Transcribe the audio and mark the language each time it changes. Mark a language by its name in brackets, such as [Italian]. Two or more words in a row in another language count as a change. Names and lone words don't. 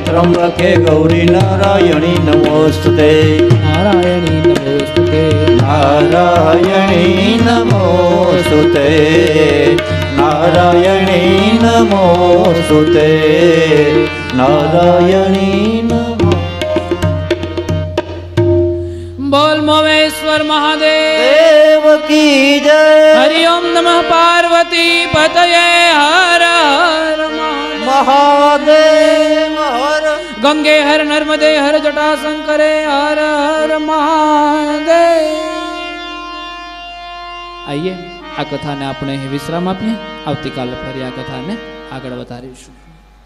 [Sanskrit] त्र्यंबके गौरी नारायणी नमोस्तुते नारायणी नमोस्तुते नारायणी नमोस्तुते नारायणी नमोस्तुते नारायणी नमो। [Hindi] बोल मोवेश्वर महादेव देव की जय [Sanskrit] हरि ओम नमः पार्वती पतये हर हर महादेव हर गंगे हर नर्मदे हर जटा शंकरे हर हर महादेव। [Gujarati] આઈએ આ કથા ને આપણે વિશ્રામ આપીએ। આવતીકાલે ફરી આ કથાને આગળ વધારીશું।